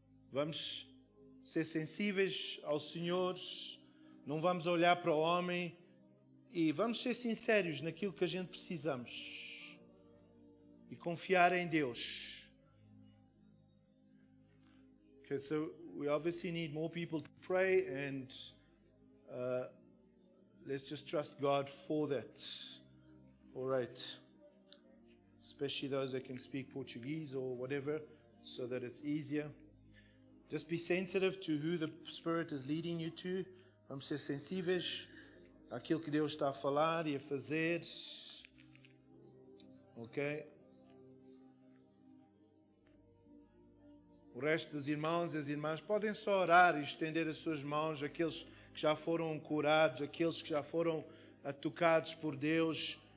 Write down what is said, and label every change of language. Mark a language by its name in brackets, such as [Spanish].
[Portuguese] Vamos ser sensíveis ao Senhor, não vamos olhar para o homem e vamos ser sinceros naquilo que a gente precisamos e confiar em Deus. [English] Okay, so we obviously need more people to pray, and let's just trust God for that. All right. Especially those that can speak Portuguese or whatever, so that it's easier. Just be sensitive to who the Spirit is leading you to. [Portuguese] Vamos ser sensíveis àquilo que Deus está a falar e a fazer. Ok? O resto dos irmãos e as irmãs podem só orar e estender as suas mãos, aqueles que já foram curados, aqueles que já foram tocados por Deus.